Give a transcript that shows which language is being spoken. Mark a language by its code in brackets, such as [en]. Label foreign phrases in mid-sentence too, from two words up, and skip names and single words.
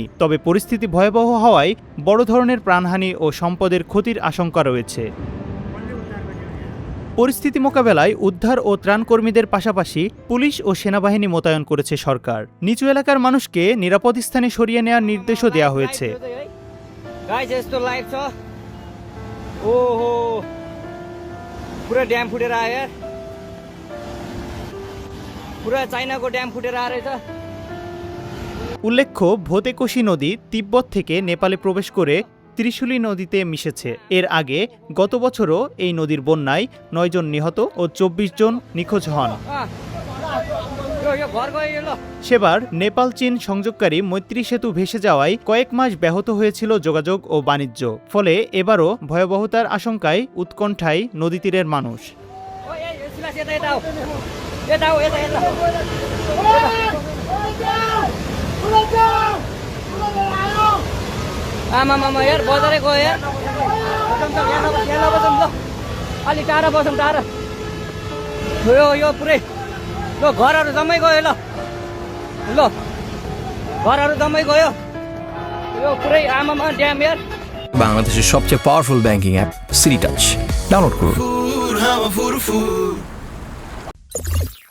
[bn] তবে পরিস্থিতি ভয়াবহ হওয়ায় বড় ধরনের প্রাণহানি ও সম্পদের ক্ষতির আশঙ্কা রয়েছে। পরিস্থিতি মোকাবেলায় উদ্ধার ও ত্রাণকর্মীদের পাশাপাশি পুলিশ ও সেনাবাহিনী মোতায়েন করেছে সরকার। নিচু এলাকার মানুষকে নিরাপদ স্থানে সরিয়ে নেওয়ার নির্দেশও দেওয়া হয়েছে। [ne] पुरा ड्याम फुटेर आयो यार, पुरा चाइनाको ड्याम फुटेर आएछ। [bn] উল্লেখ্য, ভোতেকোশি নদী তিব্বত থেকে নেপালে প্রবেশ করে ত্রিশুলি নদীতে মিশেছে। এর আগে গত বছরও এই নদীর বন্যায় 9 জন নিহত ও 24 জন নিখোঁজ হন। সেবার নেপাল চীন সংযোগকারী মৈত্রী সেতু ভেসে যাওয়ায় কয়েক মাস ব্যাহত হয়েছিল যোগাযোগ ও বাণিজ্য। ফলে এবারও ভয়াবহতার আশঙ্কায় উৎকণ্ঠায় নদী তীরের মানুষ। [ne] आमा यार बजारै गयो यार, अलि टाढा बसौँ, टाढा यो पुरै ल घरहरू जम्मै गयो, ल घरहरू जम्मै गयो, यो पुरै आमामा ड्याम यार। [bn] বাংলাদেশের সবচেয়ে [en] powerful banking app [bn] সিটি টাচ ডাউনলোড করুন।